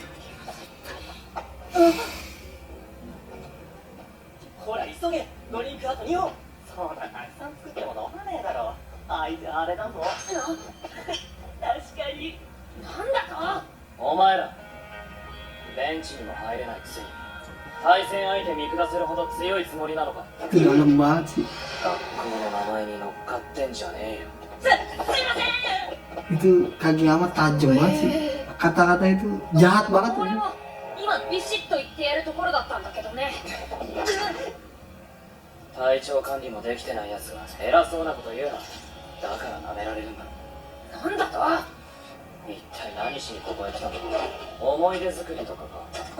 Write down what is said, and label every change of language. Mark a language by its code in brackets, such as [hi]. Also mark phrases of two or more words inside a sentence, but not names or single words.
[ja] ほら急げ、ドリンクあと2本。そうだ、たくさん作っても飲まねえだろ。相手あれだぞ。確かに。なんだと。お前らベンチにも入れないくせに対戦相手見下せるほど強いつもりなのか。 [id] Itu dalam banget sih. [ja] 学校の名前に乗っかってんじゃねえよ。すいません。 [id] Itu Kageyama tajam banget sih. Kata-kata itu jahat banget [ja] 俺 [id] tuh. [ja] も今ビシッと言ってやるところだったんだけどね。体調管理もできてないやつが偉そうなこと言うな。だから舐められるんだ。なんだと。一体何しにここへ来たの？思い出作りとかか。